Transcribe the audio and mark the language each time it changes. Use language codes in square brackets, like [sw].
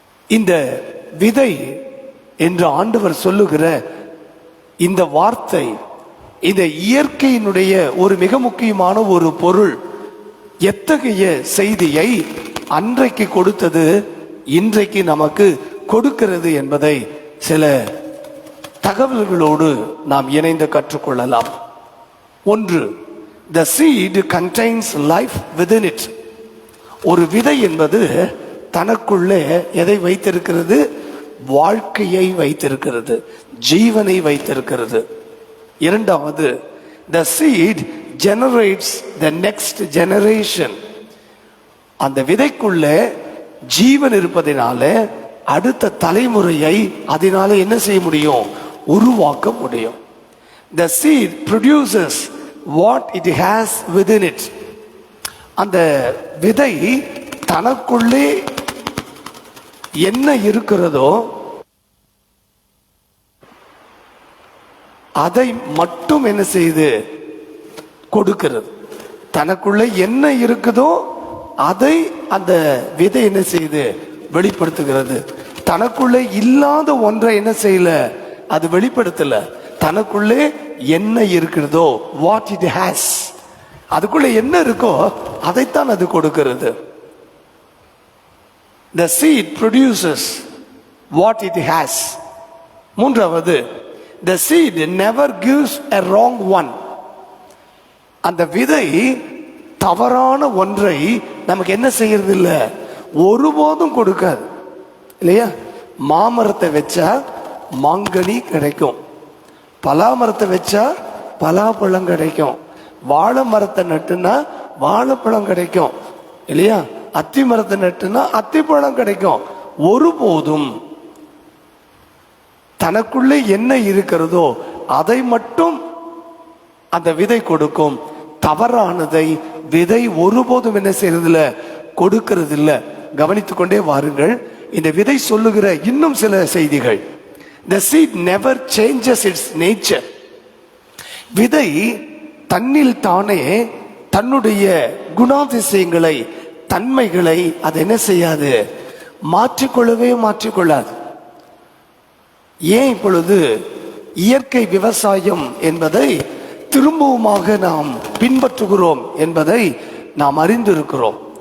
[ta] இந்த விதை என்று ஆண்டவர் சொல்லுகிற இந்த வார்த்தை, இந்த இயற்கையினுடைய ஒரு மிக முக்கியமான ஒரு பொருள். எத்தகைய செய்தியை அன்றைக்கு கொடுத்தது இன்றைக்கு நமக்கு கொடுக்கிறது என்பதை சில தகவல்களோடு நாம் இணைந்து கற்றுக்கொள்ளலாம். [en] ஒன்று, the seed contains life within it. [ta] ஒரு விதை என்பது தனக்குள்ளே எதை வைத்திருக்கிறது? வாழ்க்கையை வைத்திருக்கிறது, ஜீவனை வைத்திருக்கிறது. [en] இரண்டாவது, the seed generates the next generation. [ta] அந்த விதைக்குள்ளே ஜீவன் இருப்பதினால அடுத்த தலைமுறையை அதனால என்ன செய்ய முடியும்? உருவாக்க முடியும். [en] The seed produces what it has within it. [ta] அந்த விதை தனக்குள்ளே என்ன இருக்கிறதோ அதை மட்டும் என்ன செய்து கொடுக்கிறது. தனக்குள்ளே என்ன இருக்குதோ அதை அந்த விதை என்ன செய்து வெளிப்படுத்துகிறது. தனக்குள்ளே இல்லாத ஒன்றை என்ன செய்யல, அது வெளிப்படுத்தல. தனக்குள்ளே என்ன இருக்கிறதோ, [en] what it has, [ta] அதுக்குள்ளே என்ன இருக்கோ அதைத்தான் அது கொடுக்கிறது. [en] The seed produces what it has. மூன்றாவது, the seed never gives a wrong one. [ta] அந்த விதை தவறான ஒன்றை நமக்கு என்ன செய்யறது இல்ல, ஒருபோதும் கொடுக்காது. இல்லையா? மாமரத்தை வச்சா மாங்கனி கிடைக்கும், பலாமரத்தை வச்சா பலாப்பழம் கிடைக்கும், வாழை மரத்தை நட்டுனா வாழைப்பழம் கிடைக்கும். இல்லையா? அத்தி மரத்தை நட்டுனா அத்திப்பழம் கிடைக்கும். ஒருபோதும் தனக்குள்ளே என்ன இருக்கிறதோ அதை மட்டும் அந்த விதை கொடுக்கும். தவறானதை விதை ஒருபோதும் என்ன செய்யறதில்ல, கொடுக்கிறது இல்ல. கவனித்துக் கொண்டே வாருங்கள். இந்த விதை சொல்லுகிற இன்னும் சில செய்திகள். [en] The seed never changes its nature. [ta] விதை தன்னில் தானே தன்னுடைய குணாதிசயங்களை, தன்மைகளை அது என்ன செய்யாது, மாற்றிக்கொள்ளாது. ஏன் இப்பொழுது இயற்கை விவசாயம் என்பதை திரும்பவுமாக நாம் பின்பற்றுகிறோம் என்பதை நாம் அறிந்திருக்கிறோம்.